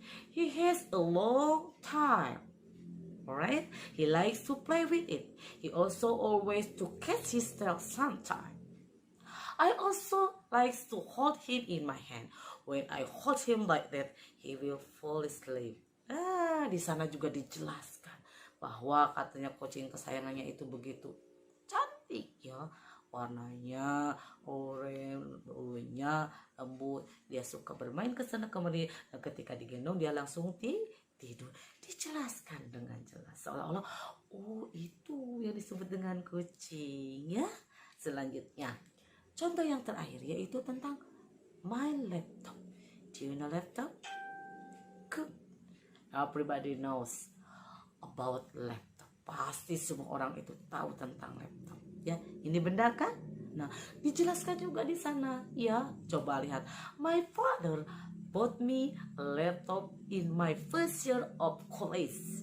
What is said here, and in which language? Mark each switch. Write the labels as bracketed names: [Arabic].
[English] He has a long time. Alright? He likes to play with it. He also always to catch his tail sometime. I also likes to hold him in my hand. When I hold him like that, he will fall asleep. [Indonesian] Di sana juga dijelaskan bahwa katanya kucing kesayangannya itu begitu cantik ya. Warnanya oranye, bulunya lembut. Dia suka bermain ke sana kemari. Dan ketika digendong dia langsung tidur. Dijelaskan dengan jelas. Seolah-olah, oh itu yang disebut dengan kucing ya. Selanjutnya, contoh yang terakhir yaitu tentang [English] my laptop. Do you know laptop? Good. Everybody knows about laptop. [Indonesian] Pasti semua orang itu tahu tentang laptop. Ya, ini benda kan? Nah, dijelaskan juga di sana. Ya, coba lihat. [English] My father bought me a laptop in my first year of college.